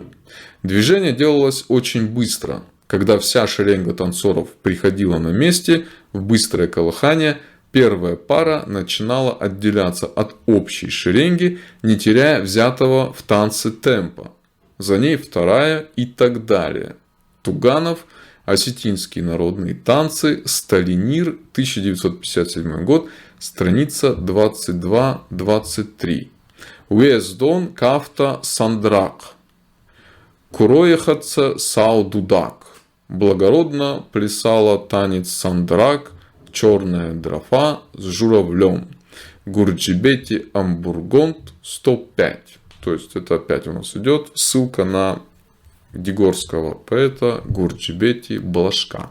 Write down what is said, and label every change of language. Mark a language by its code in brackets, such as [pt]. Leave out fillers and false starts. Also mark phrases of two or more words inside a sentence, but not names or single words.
[ru] Движение делалось очень быстро. Когда вся шеренга танцоров приходила на месте в быстрое колыхание, первая пара начинала отделяться от общей шеренги, не теряя взятого в танце темпа. За ней вторая и так далее. Туганов. Осетинские народные танцы. Сталинир. 1957 год. Страница 22-23. [os] Уездон кафта сандрак. Куроехатца саудудак. [ru] Благородно плясала танец сандрак. Черная дрофа с журавлем. [os] Гурджибети амбургонт 105. [ru] То есть это опять у нас идет ссылка на дегорского поэта Гурджибети Балашка.